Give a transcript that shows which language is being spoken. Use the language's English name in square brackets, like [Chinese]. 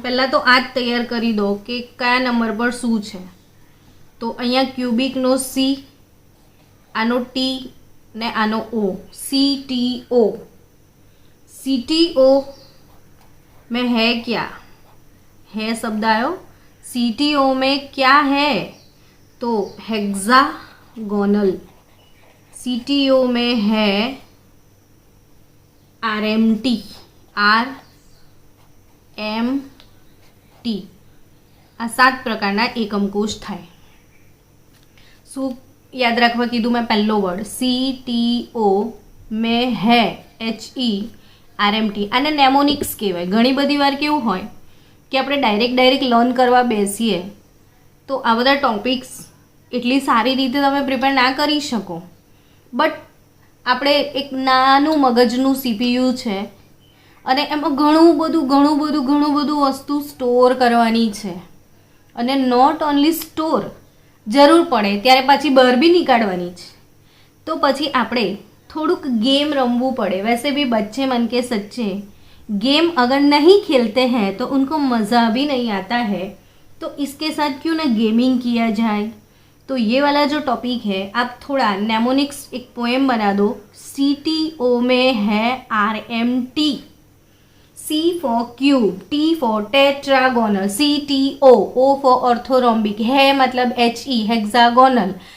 [Gujarati] પહેલાં તો આ જ તૈયાર કરી દો કે કયા નંબર પર શું છે. તો અહીંયા ક્યુબિકનો સી, આનો ટી ને આનો ઓ, CTO. [Hindi] CTO में है क्या, है शब्द आयो. CTO में क्या है तो हेक्सागोनल. CTO में है RMT. RMT. [Gujarati] આ 7 પ્રકારના એકમ કોષ થાય. શું યાદ રાખવા કીધું મેં? પહેલો વર્ડ CTO [Hindi] में है [Gujarati] HE RMT. આને નેમોનિક્સ કહેવાય. ઘણી બધી વાર કેવું હોય કે આપણે ડાયરેક્ટ લર્ન કરવા બેસીએ તો આ બધા ટોપિક્સ એટલી સારી રીતે તમે પ્રિપેર ના કરી શકો. બટ આપણે એક નાનું મગજનું CPU છે અને એમાં ઘણું બધું વસ્તુ સ્ટોર કરવાની છે. અને નોટ ઓનલી સ્ટોર, જરૂર પડે ત્યારે પાછી બહાર બી નીકાળવાની છે. તો પછી આપણે થોડુંક गेम रमવું पड़े. [Hindi] वैसे भी बच्चे मन के सच्चे गेम अगर नहीं खेलते हैं तो उनको मज़ा भी नहीं आता है. तो इसके साथ क्यों ना गेमिंग किया जाए. तो ये वाला जो टॉपिक है आप थोड़ा नेमोनिक्स एक पोएम बना दो. CTO में है RMT. [English] C for cube, T for tetragonal, CTO, O for orthorhombic, [Hindi] है मतलब HE हेक्सागोनल.